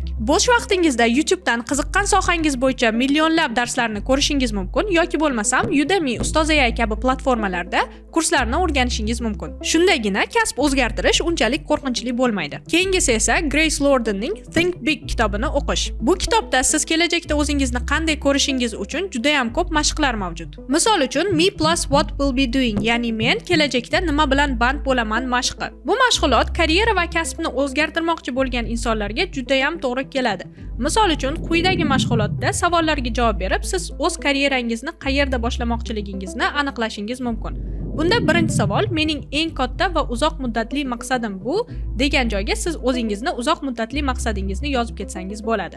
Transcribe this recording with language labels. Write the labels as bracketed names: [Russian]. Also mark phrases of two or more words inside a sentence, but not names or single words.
[Uzbek] Bo'sh vaqtingizda YouTubedan qiziqqan sohangiz bo'yicha millionlab darslarni ko'rishingiz mumkin yoki bo'lmasam Udemy, Ustozai kabi platformalarda kurslarni o'rganishingiz mumkin. Shundagina kasb o'zgartirish unchalik qo'rqinchli bo'lmaydi. Keyingisi esa Grace Lordenning Think Big kitobini o'qish. Bu kitobda siz kelajakda o'zingizni qanday ko'rishingiz uchun juda ham ko'p mashqlar mavjud. Misol uchun [English] Me plus What will be doing, [Uzbek] ya'ni men kelajakda nima bilan band bo'laman mashqi. Bu mashg'ulot karyera va kasbni o'zgartirmoqchi bo'lgan insonlarga juda ham to'g'ri keladi. Misol uchun, quyidagi mashg'ulotda savollarga javob berib, siz o'z karyerangizni qayerda boshlamoqchiligingizni aniqlashingiz mumkin. Bunda birinchi savol, mening eng katta va uzoq muddatli maqsadim bu degan joyga siz o'zingizni uzoq muddatli maqsadingizni yozib ketsangiz bo'ladi.